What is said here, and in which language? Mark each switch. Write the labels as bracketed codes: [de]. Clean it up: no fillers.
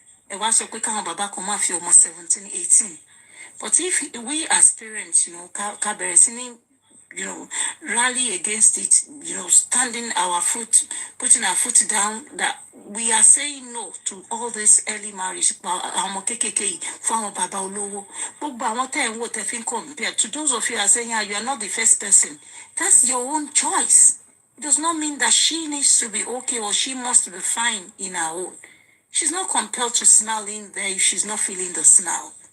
[yo] Ẹ wá sọ pé káwọn bàbá kan máa fi ọmọ 17, 18. [en] But if we as parents, [yo] ká bẹ̀rẹ̀ sí ní, [en] rally against it, standing our foot, putting our foot down, that we are saying no to all this early marriage. [yo] Àwọn kékèké fún àwọn bàbá olówó. Gbogbo àwọn tẹ́ ń wò tẹ́ fi ń [en] compare. To those of you are saying, you are not the first person. That's your own choice. It does not mean that she needs to be okay or she must be fine in her own. She's not compelled to smile in there if she's not feeling the smile.